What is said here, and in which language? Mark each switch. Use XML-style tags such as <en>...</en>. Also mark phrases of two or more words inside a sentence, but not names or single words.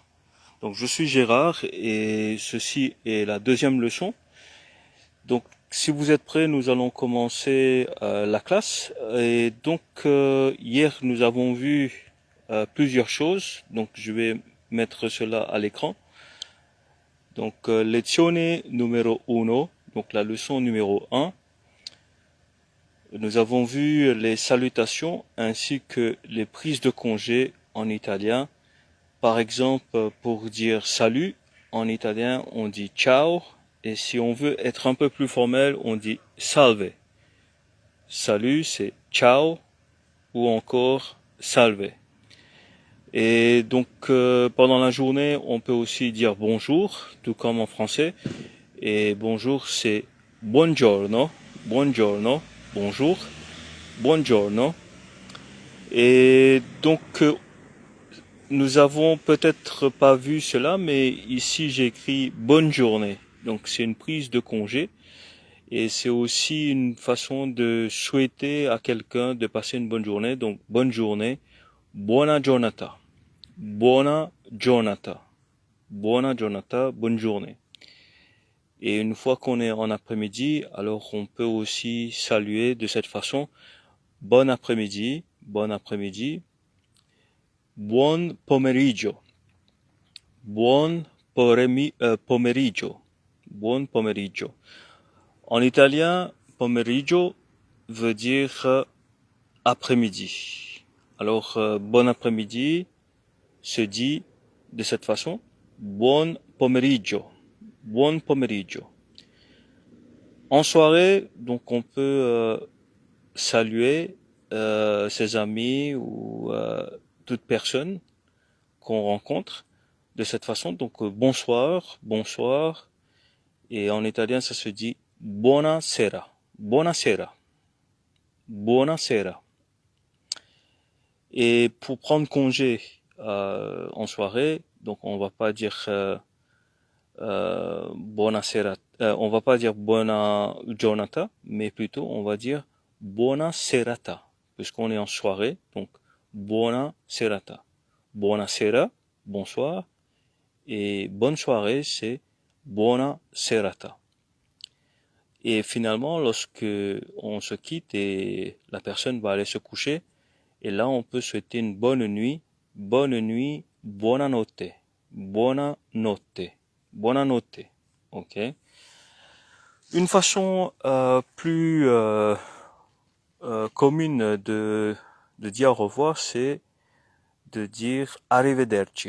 <fr>Donc je suis Gérard et ceci est la deuxième leçon. Donc si vous êtes prêts, nous allons commencer la classe. Et donc hier, nous avons vu plusieurs choses. Donc je vais mettre cela à l'écran.</fr> <it>Donc lezione numero uno,</it> <fr>donc la leçon numéro un. Nous avons vu les salutations ainsi que les prises de congé en italien. Par exemple, pour dire salut, en italien, on dit ciao. Et si on veut être un peu plus formel, on dit salve. Salut, c'est ciao ou encore salve. Et donc, pendant la journée, on peut aussi dire bonjour, tout comme en français. Et bonjour, c'est</fr> <it>buongiorno, buongiorno,</it> <fr>bonjour, buongiorno. Et donc, nous avons peut-être pas vu cela, mais ici j'ai écrit bonne journée. Donc c'est une prise de congé et c'est aussi une façon de souhaiter à quelqu'un de passer une bonne journée. Donc bonne journée,</fr> <it>buona giornata, buona giornata, buona giornata,</it> <fr>bonne journée. Et une fois qu'on est en après-midi, alors on peut aussi saluer de cette façon, bon après-midi, bon après-midi,</fr> <it>buon pomeriggio. Pomeriggio. Buon pomeriggio.</it> <fr>En italien, pomeriggio veut dire après-midi. Alors, bon après-midi se dit de cette façon.</fr> <it>Buon pomeriggio. Buon pomeriggio.</it> <fr>En soirée, donc on peut saluer ses amis ou toute personne qu'on rencontre de cette façon. Donc bonsoir, bonsoir. Et en italien, ça se dit</fr> <it>buonasera, buonasera, buonasera.</it> <fr>Et pour prendre congé en soirée, donc on va pas dire buonasera, on va pas dire</fr> <it>buona giornata,</it> <fr>mais plutôt on va dire</fr> <it>buona serata,</it> <fr>puisqu'on est en soirée.</fr> <it>Donc buona serata, buonasera,</it> <fr>bonsoir. Et bonne soirée, c'est</fr> <it>buona serata.</it> <fr>Et finalement, lorsque on se quitte et la personne va aller se coucher, et là, on peut souhaiter une bonne nuit,</fr> <it>buonanotte, buonanotte, buonanotte.</it> <fr>Ok. Une façon plus commune de dire au revoir, c'est de dire arrivederci.</fr>